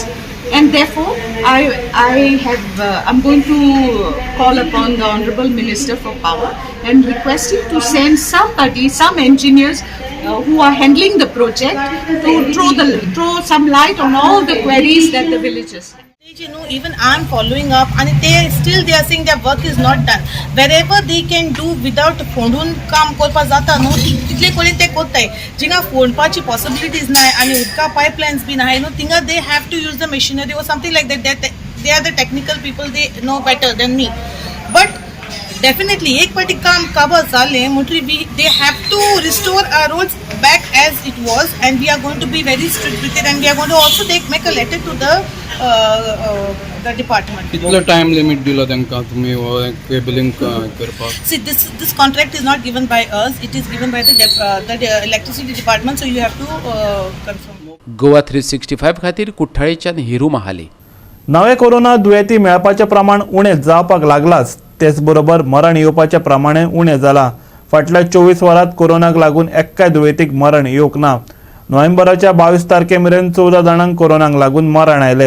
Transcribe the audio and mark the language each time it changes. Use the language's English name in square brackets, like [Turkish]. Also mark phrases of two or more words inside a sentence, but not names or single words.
[English] And therefore, I'm going to call upon the Honourable Minister for Power and request him to send some engineers who are handling the project to throw some light on all the queries that the villagers have. Even I'm following up and they are saying their work is not done. Wherever they can do without [Konkani] फोंडून काम करपा जाता न्हू तितले कडेन ते कोत्ताय. जिंगा फोंडपाची पॉसिबिलिटीज नाय आनी उदका पायपलायन्स बी नाय न्हू थिंगा [English] they have to use the machinery or something like that. They are the technical people, they know better than me. But definitely [Konkani] एक पाटी काम काबार जालें म्हणटरी [English] they have to restore our roads back as it was and we are going to be very strict with it and we are going to also make a letter to the department. [Konkani] कितलो टाइम लिमिट दिलो तांकां तुमी केबलिंग करपाक? [English] See, this contract is not given by us, it is given by the electricity department, so you have to confirm. [Konkani] गोवा 365 खातीर कुठ्ठाळेच्यान हिरू महाले. नवे कोरोना दुयेंती मेळपाचें प्रमाण उणें जावपाक लागलाच तेच बरोबर मरण येवपाचें प्रमाणय उणें जाला. फाटल्या 24 वरांत कोरोनाक लागून एक्काय दुयेंतीक मरण येवंक ना. नोव्हेंबराच्या 22 तारखे मेरेन 14 जाणांक कोरोनाक लागून मरण आयलें.